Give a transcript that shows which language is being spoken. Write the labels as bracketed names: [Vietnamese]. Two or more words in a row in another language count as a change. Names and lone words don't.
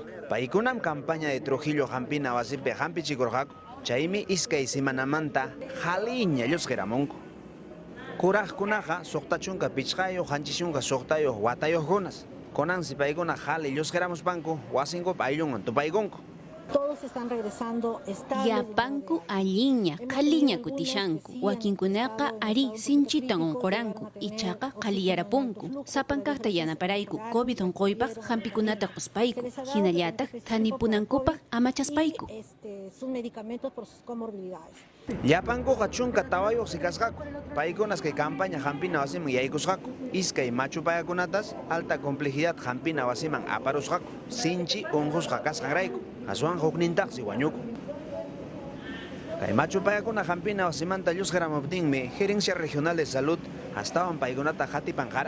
[Quechua] Paykunam [Spanish] campaña de [Quechua] Trujillo hampina wasipi hampichikurqaku. Chaymi iskay semanamanta haliña llusqiramunku. Kuraqkunaqa suqta chunka pichqayuq hanchishunka suqtayuq watayuqkunas. Konansi paykuna hali llusqiramuspanku wasinkupi ayllunwan tupaykunku. [Spanish] Todos están regresando estables. [Quechua] Yapanku alliña, qhaliña kutishanku. Wakinkunaqa ari sinchitan unquranku. Ichaqa qhaliyarapunku. Sapankaqta yanaparayku. COVID unquypaq hampikunata quspayku. Hinallataq thanipunankupaq amachaspayku. [Spanish] Sus medicamentos por sus comorbilidades. [Quechua] Llapankuqa chunka tawayuq sikasqaku. Paykunas kay campaña hampina wasiman yaykusqaku. Iskay machu payakunatas [Spanish] alta complejidad [Quechua] hampina wasiman aparusqaku. Sinchi unqusqa kasqanrayku. Aswan huknintaqsi wañuku. Kay machu payakuna hampina wasimanta llusqaramuptinmi Gerencia Regional de Salud astawan paykunata hatipan qaraq.